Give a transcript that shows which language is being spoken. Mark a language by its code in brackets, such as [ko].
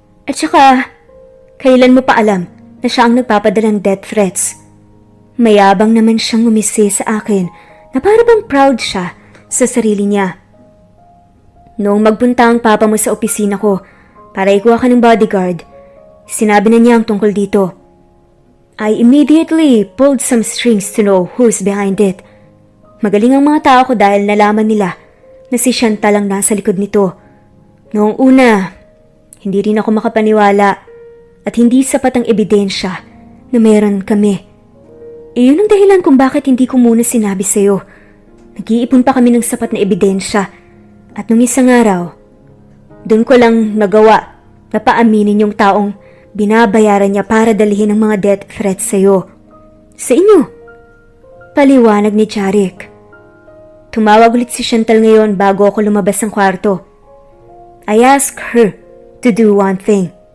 [tl] At saka, kailan mo pa alam na siya ang nagpapadala ng death threats? Mayabang naman siyang ngumisi sa akin na para bang proud siya sa sarili niya. Noong magpunta ang papa mo sa opisina ko para ikuha ka ng bodyguard, sinabi na niya ang tungkol dito. [en] I immediately pulled some strings to know who's behind it. [tl] Magaling ang mga tao ko dahil nalaman nila na si Chantal ang nasa likod nito. Noong una, hindi rin ako makapaniwala at hindi sapat ang ebidensya na meron kami. Iyon ang dahilan kung bakit hindi ko muna sinabi sa'yo. Nag-iipon pa kami ng sapat na ebidensya at nung isang araw, doon ko lang nagawa na paaminin yung taong binabayaran niya para dalhin ang mga death threats sa'yo. Sa inyo. Paliwanag ni Jaric. Tumawag ulit si Chantal ngayon bago ako lumabas ng kwarto. [en] I asked her to do one thing.